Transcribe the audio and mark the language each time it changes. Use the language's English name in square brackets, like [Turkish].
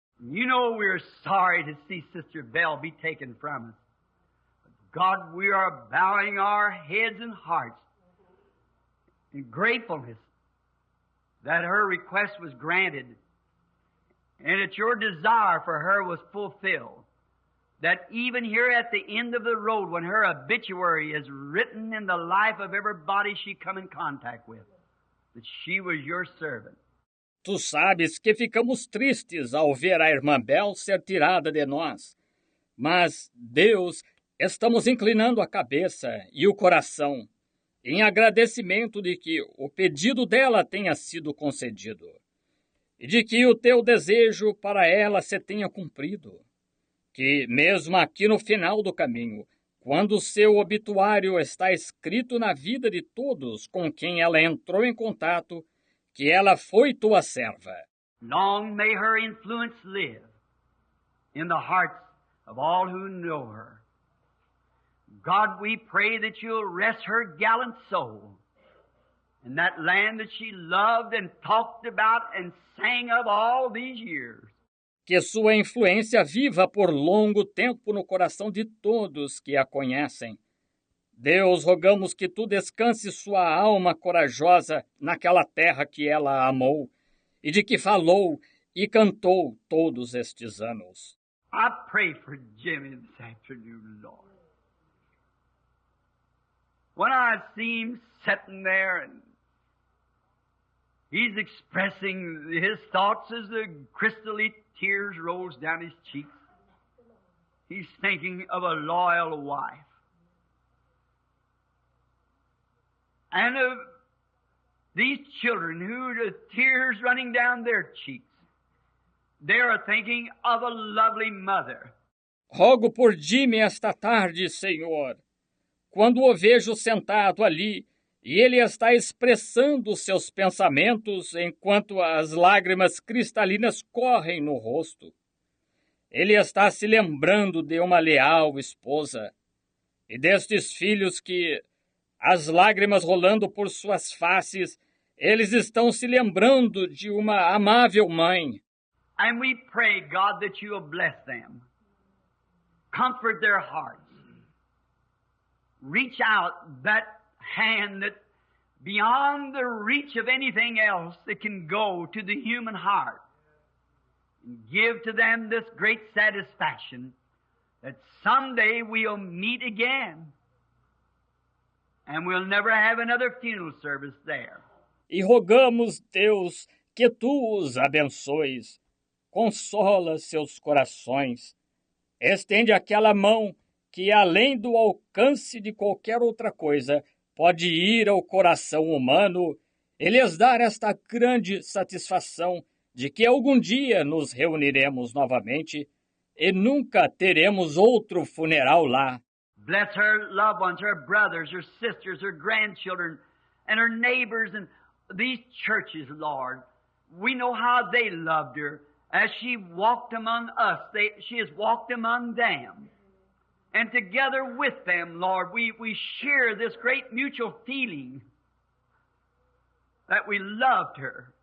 [English] You know we're sorry to see Sister Belle be taken from us. God, we are bowing our heads and hearts in gratefulness that her request was granted and that your desire for her was fulfilled. That even here at the end of the road, when her obituary is written in the life of everybody she come in contact with, that she was your servant. [Portuguese] Tu sabes que ficamos tristes ao ver a irmã Bel ser tirada de nós. Mas, Deus, estamos inclinando a cabeça e o coração em agradecimento de que o pedido dela tenha sido concedido e de que o teu desejo para ela se tenha cumprido. Que, mesmo aqui no final do caminho, quando o seu obituário está escrito na vida de todos com quem ela entrou em contato, que ela foi tua serva. [English] Long may her influence live in the hearts of all who know her. God, we pray that you'll rest her gallant soul in that land that she loved and talked about and sang of all these years. [Portuguese] Que sua influência viva por longo tempo no coração de todos que a conhecem. Deus, rogamos que tu descanse sua alma corajosa naquela terra que ela amou e de que falou e cantou todos estes anos. [English] I pray for Jimmy this afternoon, Lord. When I see him sitting there and he's expressing his thoughts as the crystally tears rolls down his cheeks, he's thinking of a loyal wife and of these children who the tears running down their cheeks. They are thinking of a lovely mother. [Portuguese] Rogo por Jimmy esta tarde, Senhor. Quando o vejo sentado ali e ele está expressando seus pensamentos enquanto as lágrimas cristalinas correm no rosto. Ele está se lembrando de uma leal esposa e destes filhos que, as lágrimas rolando por suas faces, eles estão se lembrando de uma amável mãe. [English] And we pray, God, that you will bless them. Comfort their hearts. Reach out that hand that beyond the reach of anything else that can go to the human heart. And give to them this great satisfaction that someday we'll meet again. And we'll never have another funeral service there. [Portuguese] E rogamos, Deus, que tu os abençoes. Consola seus corações. Estende aquela mão que, além do alcance de qualquer outra coisa, pode ir ao coração humano e lhes dar esta grande satisfação de que algum dia nos reuniremos novamente e nunca teremos outro funeral lá. [English] Bless her loved ones, her brothers, her sisters, her grandchildren, and her neighbors, and these churches, Lord. We know how they loved her. As she walked among us, she has walked among them. And together with them, Lord, we share this great mutual feeling that we loved her.